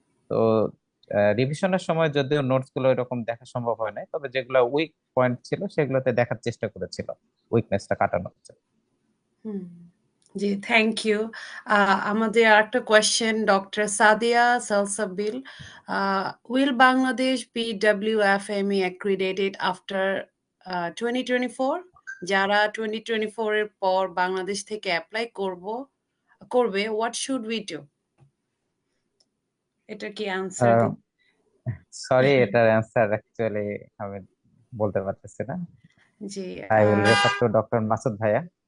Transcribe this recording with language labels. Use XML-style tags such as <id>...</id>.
<bn>তো রিভিশনের সময় যদিও নোটস গুলো এরকম দেখা সম্ভব হয় নাই, তবে যেগুলো উইক পয়েন্ট ছিল সেগুলোতে দেখার চেষ্টা করেছিল, উইকনেসটা কাটানো হচ্ছে। হুম, জি,</bn> <en>Thank you.</en> <bn>আমাদের আরেকটা question doctor Sadia Salsabil.</bn> <en>Will Bangladesh be WFME accredited after 2024?</en> <bn>যারা 2024 এর পর বাংলাদেশ থেকে অ্যাপ্লাই করবে,</bn> <en>what should we do?</en> <bn>এটা কি অ্যান্সার দিতে? সরি, এটার অ্যান্সার অ্যাকচুয়ালি আমি বলতে পারতেছি না। জি,</bn> <en>I will refer to doctor Masud ভাইয়া।</en>